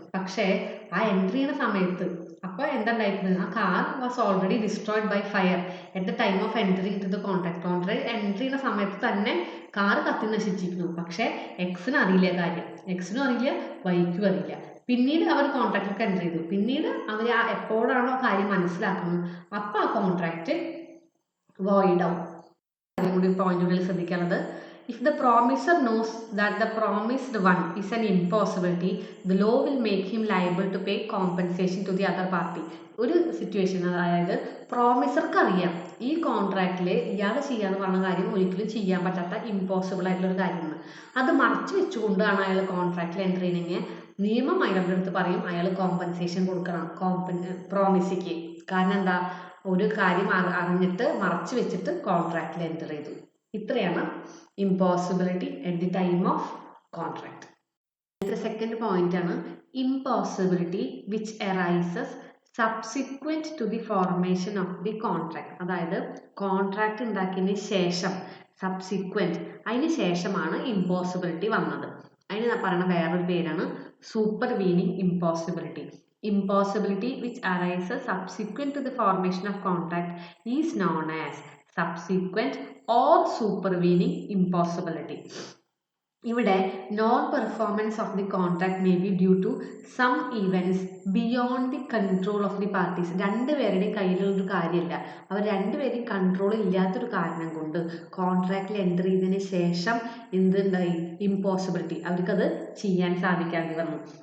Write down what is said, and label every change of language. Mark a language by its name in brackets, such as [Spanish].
[Malayalam] പക്ഷേ ആ എൻ്റർ ചെയ്യുന്ന സമയത്ത് അപ്പോൾ എന്താണ്ടായിരുന്നത്, [English] A car was already destroyed by fire at the time of entering to the contract. [Malayalam] Contract enter ചെയ്യുന്ന സമയത്ത് തന്നെ കാർ കത്തി നശിച്ചിരിക്കുന്നു. പക്ഷേ എക്സിന് അറിയില്ല കാര്യം, എക്സിനും അറിയില്ല വൈക്കും അറിയില്ല. പിന്നീട് അവർ കോൺട്രാക്റ്റിലേക്ക് എൻ്റർ ചെയ്തു. പിന്നീട് അവർ എപ്പോഴാണോ ആ കാര്യം മനസ്സിലാക്കുന്നത് അപ്പോൾ ആ കോൺട്രാക്ട് വോയിഡ് ആവും. കാര്യം കൂടി പോയിന്റുകളിൽ ശ്രദ്ധിക്കാനുള്ളത്, [English] if the promiser knows that the promised one is an impossibility, the law will make him liable to pay compensation to the other party. [Malayalam] ഒരു സിറ്റുവേഷൻ, അതായത് പ്രോമിസർക്ക് അറിയാം ഈ കോൺട്രാക്റ്റിൽ ഇയാൾ ചെയ്യാന്ന് പറഞ്ഞ കാര്യം ഒരിക്കലും ചെയ്യാൻ പറ്റാത്ത ഇമ്പോസിബിൾ ആയിട്ടുള്ള ഒരു കാര്യമാണ്. അത് മറച്ചു വെച്ചുകൊണ്ടാണ് അയാൾ കോൺട്രാക്റ്റിൽ എൻ്റർ ചെയ്യണമെങ്കിൽ നിയമം അയാളുടെ അടുത്ത് പറയും അയാൾ കോമ്പൻസേഷൻ കൊടുക്കണം പ്രോമിസിക്ക്. കാരണം എന്താ, ഒരു കാര്യം അറിഞ്ഞിട്ട് മറച്ചു വെച്ചിട്ട് കോൺട്രാക്റ്റിൽ എൻ്റർ ചെയ്തു. ഇത്രയാണ് [English] impossibility at the time of contract. The second point [Malayalam] ആണ് [English] impossibility which arises subsequent to the formation of the contract. [Malayalam] അതായത് കോൺട്രാക്ട് ഉണ്ടാക്കിയതിന് ശേഷം സബ്സിക്വൻറ്റ്, അതിന് ശേഷമാണ് impossibility വന്നത്. അതിന് പറയുന്ന വേറൊരു പേരാണ് സൂപ്പർവീനിങ് impossibility. [English] Impossibility which arises subsequent to the formation of contract is known as subsequent or supervening impossibility. ഇവിടെ non performance of the contract may be due to some events beyond the control of the parties. [Malayalam] രണ്ടുപേരുടെയും കയ്യിലുള്ളൊരു കാര്യമല്ല, അവർ രണ്ടുപേരെയും control ഇല്ലാത്തൊരു കാരണം കൊണ്ട് കോൺട്രാക്റ്റിൽ enter ചെയ്തതിന് ശേഷം എന്തുണ്ടായി, ഇമ്പോസിബിലിറ്റി, അവർക്കത് ചെയ്യാൻ സാധിക്കാതെ വന്നു.